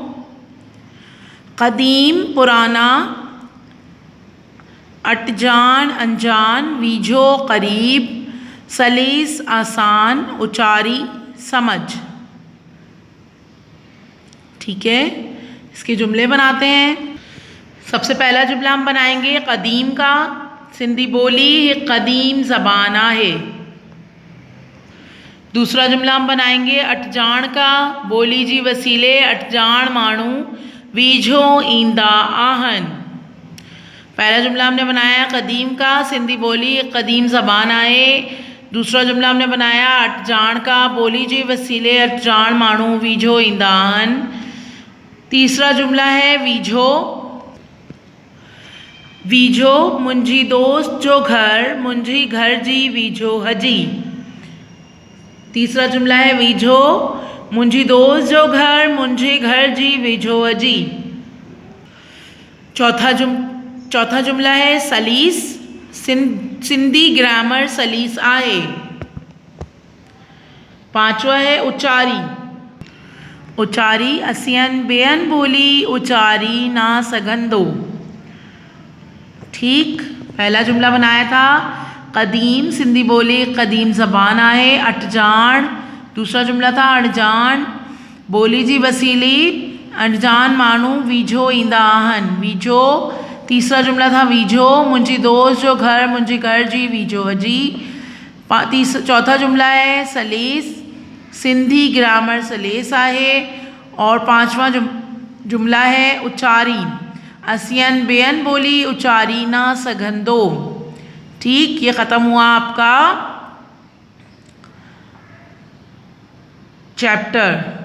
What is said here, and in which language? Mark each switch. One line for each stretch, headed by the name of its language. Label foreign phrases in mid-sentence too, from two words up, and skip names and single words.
Hindi: कदीम पुराना, अटजान अनजान, वीझो करीब, सलीस आसान, उचारी समझ, ठीक है। इसके जुमले बनाते हैं। सबसे पहला जुमला हम बनाएंगे कदीम का।
Sindhi: सिंधी बोली कदीम ज़बाना है।
Hindi: दूसरा जुमला हम बनाएंगे अटजान का।
Sindhi: बोली जी वसीले अटजान माण्हू वीझो ईंदा आहन।
Hindi: पहला जुमला हमने बनाया कदीम का,
Sindhi: सिंधी बोली कदीम ज़बान आहे।
Hindi: दूसरा जुमला हमने बनाया अटजान का।
Sindhi: बोली जी वसीले अटजान माण्हू वीझो ईंदा आहन।
Hindi: तीसरा जुमला है वीझो।
Sindhi: वीझो मुंहिंजी दोस्त जो घर, मुंहिंजी घर जी वीझो हजी।
Hindi: तीसरा जुमला है
Sindhi: वीझो मुंहिंजी दोस्त जो घर, मुंहिंजे घर जी वीझो हजी।
Hindi: चौथा जुमला है सलीस।
Sindhi: सिंधी ग्रामर सलीस आहे।
Hindi: पांचवा है उचारी।
Sindhi: उचारी असियन बेअन बोली उचारी ना सघंदो, ठीक।
Hindi: पहला जुमला बनाया था कदीम,
Sindhi: सिंधी बोली कदीम ज़बान आहे,
Hindi: अटजान। दूसरा जुमला था
Sindhi: अणजान, बोली जी वसीली अणजान माण्हू वीझो ईंदा आहन, वीझो।
Hindi: तीसरा जुमला था
Sindhi: वीझो मुंहिंजी दोस्त जो घर, मुंहिंजे घर जी वीझो हजी।
Hindi: चौथा जुमला है सलीस।
Sindhi: सिंधी ग्रामर सलीस आहे।
Hindi: और पांचवा जुमला है
Sindhi: उचारी असियन बेअन बोली उचारी ना सघंदो, ठीक।
Hindi: ये ख़त्म हुआ आपका चैप्टर।